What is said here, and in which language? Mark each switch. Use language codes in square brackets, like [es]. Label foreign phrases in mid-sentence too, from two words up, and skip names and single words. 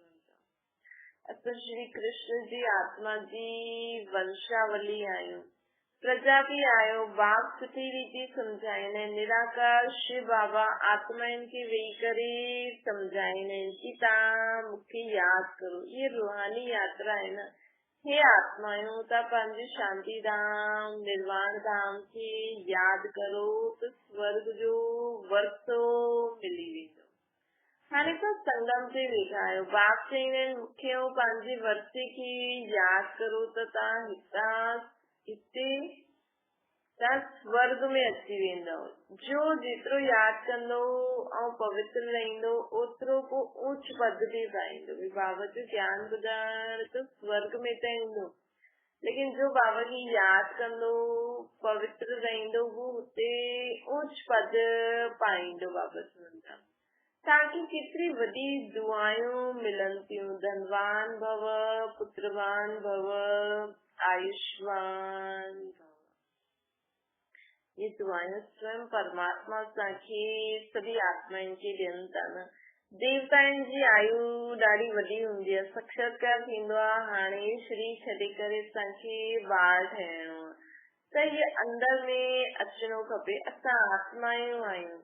[sd] असां श्री कृष्ण जी आत्मा जी वंशावली आहियूं। प्रजा बि आहियो। बाप सुठी रीति सम्झाईंदा आहिनि। निराकार शिव बाबा आत्माउनि खे वेही करे सम्झाईंदा आहिनि कि तव्हां मूंखे यादि करो। ये रूहानी यात्रा आहे न। हे आत्माऊं, तव्हां पंहिंजे शांति धाम निर्वाण धाम खे यादि करो त स्वर्ग जो वरसो मिली वेंदो। हाणे तव्हां संगम ते वेठा आहियो। बाप चईंदा आहिनि मूंखे पंहिंजे वरसे खे यादि करो त तव्हां हिते स्वर्ग में अची वेंदव। जो जेतिरो यादि कंदो ऐं पवित्र रहंदो ओतिरो को ऊच पद ते पाईंदो। बाबा जो ज्ञान ॿुधण त स्वर्ग में त ईंदो, लेकिन जो बाबा जी यादि कंदो पवित्र रहंदो वो हुते ऊच पद पाईंदो। बाबा चवंदा तव्हांखे केतिरी वॾी दुआयूं मिलनि थियूं। [sa] धनवान भव, पुत्रवान भव, आयुष्मान भव। [sd] ये दुआयूं स्वयं परमात्मा असांखे सभी आत्माउनि खे ॾियनि था न। देवताउनि जी आयु ॾाढी वॾी हूंदी आहे। साक्षात्कार थींदो आहे हाणे शरीर छॾे करे असांखे ॿार ठहिणो आहे त इहे अंदर में अचिणो खपे। असां आत्माऊं आहियूं।